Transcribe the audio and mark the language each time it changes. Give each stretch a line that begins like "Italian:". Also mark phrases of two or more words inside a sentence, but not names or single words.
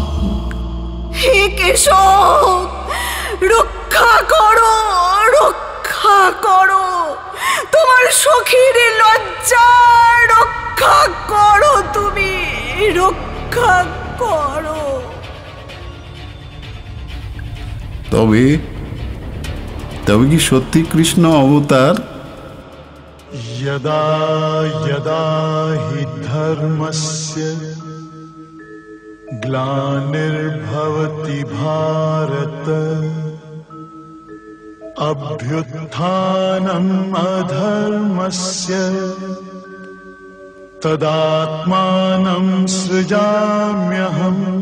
Bangla: হে কেশব, রক্ষা করো, রক্ষা করো, তোমার সখীর লজ্জা রক্ষা করো, তুমি রক্ষা করো। তবে কি সত্যি কৃষ্ণ অবতার?
Sanskrit: यदा यदा हि धर्मस्य ग्लानिर्भवति भारत अभ्युत्थानम् अधर्मस्य तदात्मानं सृजाम्यहम्